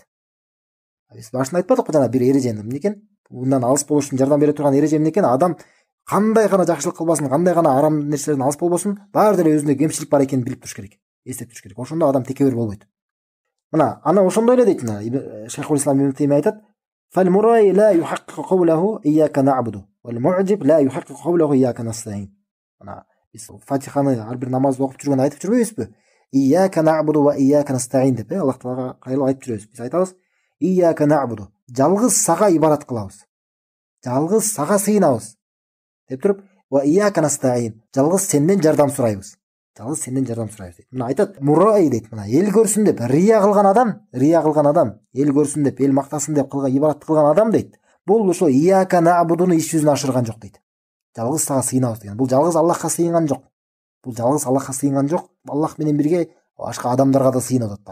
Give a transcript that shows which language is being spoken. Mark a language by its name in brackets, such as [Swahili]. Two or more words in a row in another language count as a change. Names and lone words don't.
[Kyrgyz] Биз башында айтпадыкпы жана бир эрежени эмне экен? Мындан алыс болуш үчүн жардам бере турган эреже эмне экен? Адам кандай гана жакшылык кылбасын, кандай гана арам нерселерден алыс болбосун, баары деле өзүндө кемчилик бар экенин билип туруш керек. Эстеп туруш керек. Ошондо адам текебер болбойт. Мына аны ошондой эле дейт. [Arabic] Шейхул Ислам ибн Теймия айтат: "فالمرائي لا يحقق قوله إياك نعبد والمعجب لا يحقق قوله إياك نستعين." [Kyrgyz] Мына биз Фатиханы ар бир намазда окуп жүргөндө айтып жүрбөйбүзбү? [Arabic] إياك نعبد وإياك نستعين [Kyrgyz] деп, Аллах Таалага кайрылып айтып жүрөбүз. Биз айтабыз: [Arabic] "إياك نعبد", [Kyrgyz] жалгыз сага ибадат кылабыз. Жалгыз сага сыйынабыз. Деп туруп, [Arabic] "وإياك نستعين", [Kyrgyz] жалгыз сенден жардам сурайбыз. Жалгыз сенден жардам сурайбыз дейт. Мына айтат, мурай дейт. Мына эл көрсүн деп рия кылган адам, эл көрсүн деп, эл мактасын деп кылган ибадат кылган адам дейт. Бул ошо [Arabic] إياك نعبد [Kyrgyz] иш жүзүнө ашырган жок дейт. Жалгыз сага сыйынабыз деген. Бул жалгыз Аллахка сыйынган жок. Аллах менен бирге башка адамдарга да сыйынып атат.